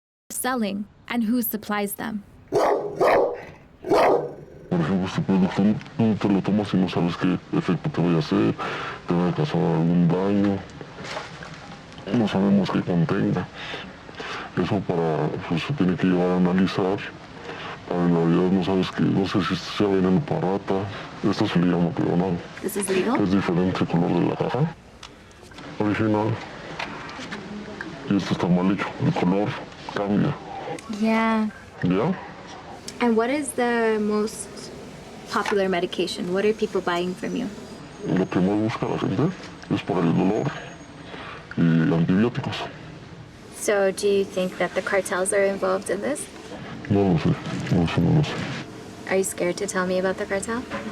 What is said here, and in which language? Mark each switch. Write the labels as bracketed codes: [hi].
[en] Selling and who supplies them. [es] Por ejemplo, este producto no te lo tomas y no sabes qué efecto te vaya a hacer, te va a causar algún daño, no sabemos qué contenga. Eso pues se tiene que llevar a analizar. En realidad no sabes que, no sé si sea veneno para rata. Esto se le llama peonal. [en] This is legal? [es] Es diferente el color de la caja. Original. Y esto está mal hecho. El color cambia. [en] Yeah. [es] ¿Ya? [en] And what is the most popular medication? What are people buying from you? [es] Lo que más busca la gente es para el dolor y antibióticos. [en] So do you think that the cartels are involved in this? [es] No lo sé, no lo sé, no lo sé. [en] Are you scared to tell me about the cartel?